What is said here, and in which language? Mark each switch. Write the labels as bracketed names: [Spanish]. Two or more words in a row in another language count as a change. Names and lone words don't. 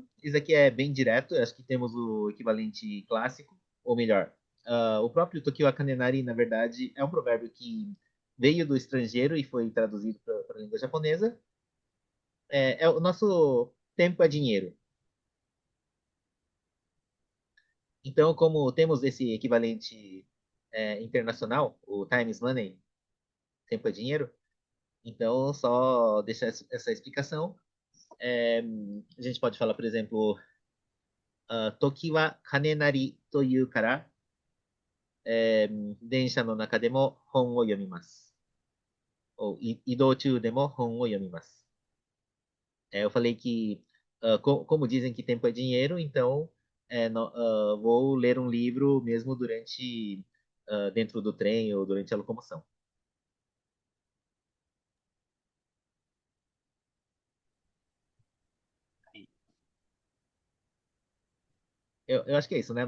[Portuguese] Isso aqui é bem direto, acho que temos o equivalente clássico, ou melhor, o próprio [Japanese] 時は金なり, [Portuguese] na verdade, é um provérbio que veio do estrangeiro e foi traduzido para a língua japonesa. É o nosso tempo é dinheiro. Então, como temos esse equivalente internacional, o [English] time is money, [Portuguese] tempo é dinheiro, então só deixar essa explicação. É, a gente pode falar, por exemplo, [Japanese] 時は金なりと言うから, 電車の中でも本を読みます。 [Portuguese] ou [Japanese] 移動中でも本を読みます。 [Portuguese] Eu falei que, como dizem que tempo é dinheiro, então vou ler um livro mesmo durante, dentro do trem ou durante a locomoção. Eu acho que é isso, né?